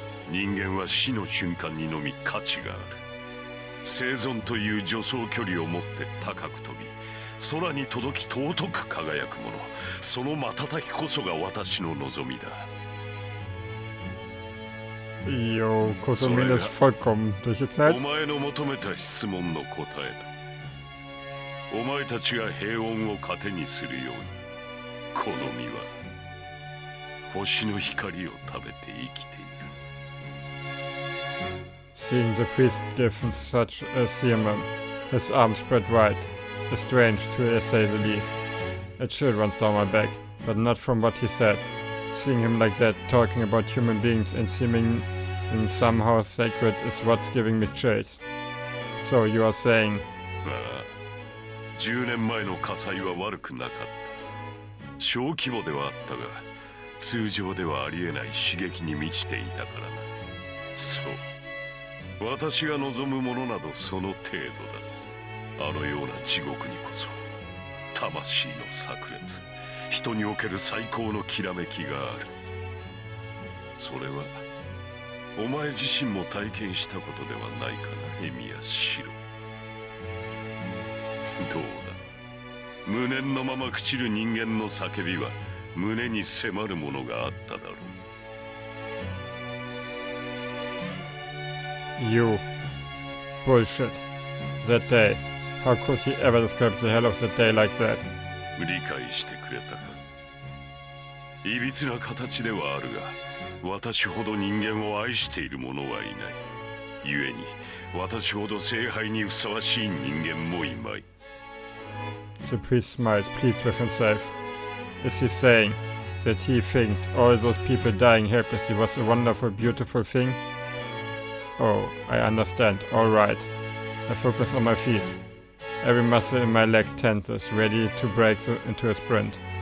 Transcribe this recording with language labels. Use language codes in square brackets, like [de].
[ja] 人間は死の瞬間にのみ価値がある。生存という助走距離を持って高く飛び、空に届き尊く輝くもの、その瞬きこそが私の望みだ。 [de] Jo, Kotomine ist vollkommen [ja] お [de] durchgeknallt. [ja] 前の求めた質問の答えだ。お前たちが平穏を糧にするように、この実は星の光を食べて生きている。 [en] Seeing the priest give him such a sermon, his arms spread wide, is strange to say the least. A chill runs down my back, but not from what he said. Seeing him like that, talking about human beings and seeming somehow sacred is what's giving me chills. So you are saying... [ja] ああ、10年前の火災は悪くなかった。小規模ではあったが、通常ではありえない刺激に満ちていたからな。そう、私が望むものなどその程度だ。あのような地獄にこそ魂の炸裂、人における最高のきらめきがある。それはお前自身も体験したことではないかな、エミヤシロ。どうだ、無念のまま朽ちる人間の叫びは胸に迫るものがあっただろう。 [en] You. Bullshit. That day. How could he ever describe the hell of that day like that? [ja] 理解してくれたか。いびつな形ではあるが、私ほど人間を愛している者はいない。故に、私ほど聖杯にふさわしい人間もいまい。 [en] The priest smiles, pleased with himself. Is he saying that he thinks all those people dying helplessly was a wonderful, beautiful thing? Oh, I understand. All right. I focus on my feet. Every muscle in my legs tenses, ready to break into a sprint.